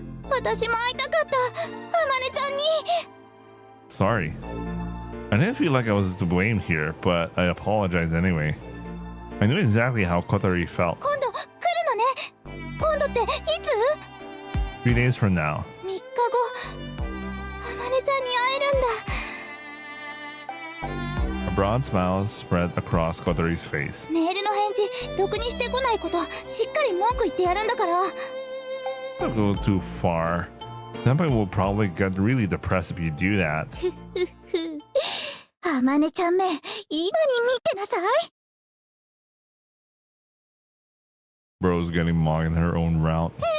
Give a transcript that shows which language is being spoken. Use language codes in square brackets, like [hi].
[ja] 私も会いたかった。あまねちゃんに。 [en] Sorry. I didn't feel like I was to blame here, but I apologize anyway. I knew exactly how Kotori felt. [ja] 今度来るのね。今度っていつ？ [en] 3 days from now. [ja] 3日後あまねちゃんに会えるんだ。 [en] A broad smile spread across Kotori's face. [ja] メールの返事ろくにしてこないことしっかり文句言ってやるんだから。 [en] Don't go too far. Senpai will probably get really depressed if you do that. [ja] あまねちゃんめ、今に見てなさい。 [en] Bro's getting mocked in her own route.